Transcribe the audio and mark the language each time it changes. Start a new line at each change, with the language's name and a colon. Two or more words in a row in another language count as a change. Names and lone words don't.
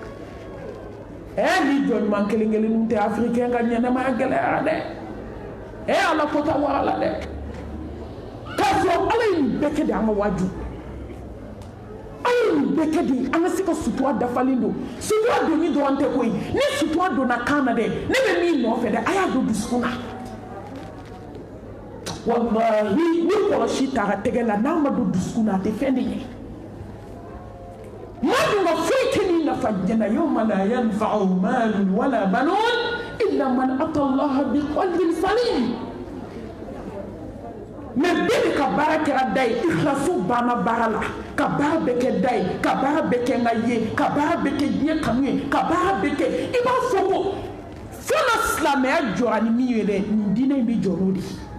Bambara: ni jɔnɲuman kelen-kelenninw tɛ africain ka ɲɛnɛmaya gɛlɛyara dɛ ala ko ta wara la dɛ k'a sɔrɔ ala ye nin bɛɛ kɛ de an ka waju ala ye nin bɛɛ kɛ de an ka se ka sutura dafalen don sutura donni dɔrɔn tɛ koyi ni sutura donna kan na dɛ ne bɛ min nɔfɛ dɛ a y'a don dusukun na wallahi ni kɔlɔsi t'a ka tɛgɛ la n'a ma don dusukun na a tɛ fɛn de ɲɛ maa dun ka foyi tɛ nin nafa jɛnna
Arabic: يوم لا ينفع مال ولا بنون إلا من أتى الله بقلب سليم
Bambara: mais bɛɛ de ka baara kɛra da ye ikhlasu banna baara la ka baara bɛɛ kɛ da ye ka baara bɛɛ kɛ n ka ye ka baara bɛɛ kɛ diɲɛ kanu ye ka baara bɛɛ kɛ i b'a fɔ ko fɔlɔ silamɛya jɔra ni min ye dɛ nin diinɛ in bɛ jɔ n'o de ye